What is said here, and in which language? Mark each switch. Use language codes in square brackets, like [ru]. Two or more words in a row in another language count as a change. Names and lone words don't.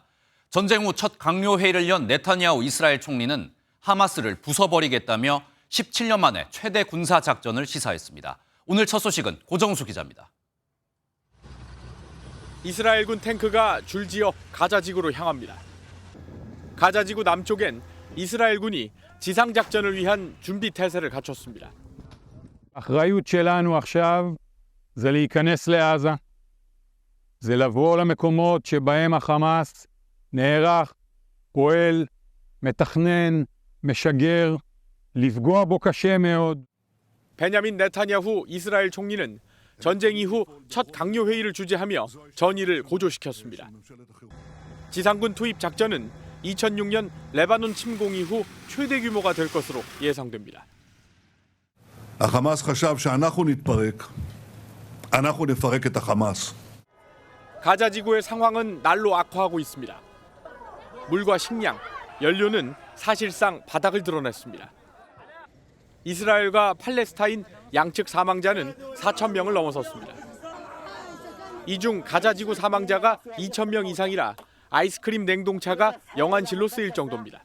[ko] 전쟁 후 첫 강요 회의를 연 네타냐후 이스라엘 총리는 하마스를 부숴버리겠다며 17년 만에 최대 군사 작전을 시사했습니다. 오늘 첫 소식은 고정수 기자입니다. 이스라엘군 탱크가 줄지어 가자지구로 향합니다. 가자지구 남쪽엔 이스라엘군이 지상작전을 위한 준비 태세를 갖췄습니다. [he] האחריות שלנו עכשיו זה להיכנס לעזה, זה לבוא למקומות שבהם החמאס נערך, פועל, מתכנן, משגר, לפגוע בו קשה מאוד. [ko] 베냐민 네타냐후 이스라엘 총리는 전쟁 이후 첫 강요 회의를 주재하며 전의를 고조시켰습니다. 지상군 투입 작전은 2006년 레바논 침공 이후 최대 규모가 될 것으로 예상됩니다. [he] החמאס חשב שאנחנו נתפרק, אנחנו נפרק את החמאס. [ko] 가자지구의 상황은 날로 악화하고 있습니다. 물과 식량, 연료는 사실상 바닥을 드러냈습니다. 이스라엘과 팔레스타인 양측 사망자는 4천 명을 넘어섰습니다. 이 중 가자지구 사망자가 2천 명 이상이라 아이스크림 냉동차가 영안실로 쓰일 정도입니다.